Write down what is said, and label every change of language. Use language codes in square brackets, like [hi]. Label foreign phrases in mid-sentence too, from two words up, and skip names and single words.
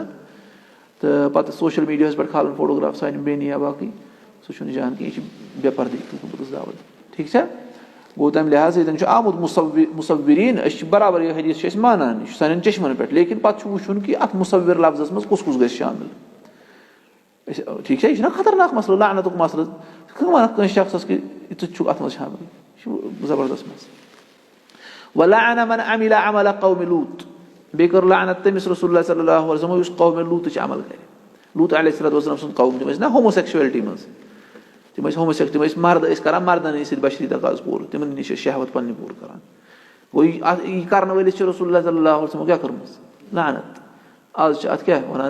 [ks] تہٕ پَتہٕ سوشَل میٖڈیاہَس پٮ۪ٹھ کھالُن فوٹوگراف سانہِ بیٚنہِ یا باقٕے سُہ چھُنہٕ جان کینٛہہ یہِ چھِ بے پردٕگی تُہُنٛد دعوت ٹھیٖک چھا گوٚو تَمہِ لحاظ ییٚتٮ۪ن چھُ آمُت مُصوِریٖن أسۍ چھِ برابر یہِ حدیٖث چھِ أسۍ مانان یہِ چھُ سانٮ۪ن چشمَن پٮ۪ٹھ لیکِن پَتہٕ چھُ وٕچھُن کہِ اَتھ مُصوِر لفظَس منٛز کُس کُس گژھِ شامِل أسۍ ٹھیٖک چھا یہِ چھُنہ خطرناک مَسلہٕ لعنتُک مَسلہٕ کٕم وَنکھ کٲنٛسہِ شخصَس کہِ ژٕ تہِ چھُکھ اَتھ منٛز شامِل یہِ چھُ زبردست مسلہٕ [ar] وَلَعَنَ مَنْ عَمِلَ عَمَلَ قَوْمِ لوٗط [ks] بیٚیہِ کٔر لعنت تٔمِس [ar] رسول اللہ صلی اللہ علیہ وسلم [ks] یُس قومِ لوٗطٕچ عمل کَرِ لوٗط [ar] علیہ الصلوۃ والسلام [ks] سُنٛد قوم تِم ٲسۍ نہ ہوموسیکچُویلٹی منٛز تِم ٲسۍ مرد ٲسۍ کران مردنٕے سۭتۍ بشری تقاض پوٗرٕ تِمن نِش ٲسۍ شہوت پنٕنہِ پوٗرٕ کران گوٚو یہِ کرنہٕ وٲلِس چھِ [ar] رسول اللہ صلی اللہ علیہ وسلم [ks] کیاہ کٔرمٕژ لعنت آز چھِ اَتھ کیاہ وَنان